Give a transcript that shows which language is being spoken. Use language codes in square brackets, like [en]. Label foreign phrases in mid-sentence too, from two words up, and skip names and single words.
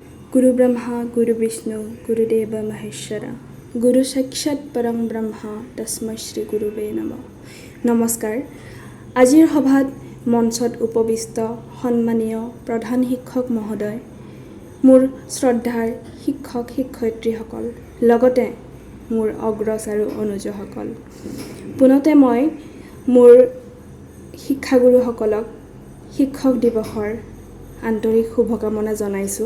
[sa] गुरु ब्रह्मा गुरु विष्णु गुरुदेव महेश्वर गुरु साक्षाৎ परम ब्रह्मा तस्मै श्री गुरुवे नमः। [as] नमस्कार। আজিৰ সভাত মঞ্চত উপবিষ্ট সন্মানীয় প্ৰধান শিক্ষক মহোদয়, মোৰ শ্ৰদ্ধাৰ শিক্ষক শিক্ষয়িত্ৰীসকল, লগতে মোৰ অগ্ৰজ আৰু অনুজসকল, পুনতে মই মোৰ শিক্ষাগুৰুসকলক শিক্ষক দিৱসৰ আন্তৰিক শুভকামনা জনাইছোঁ।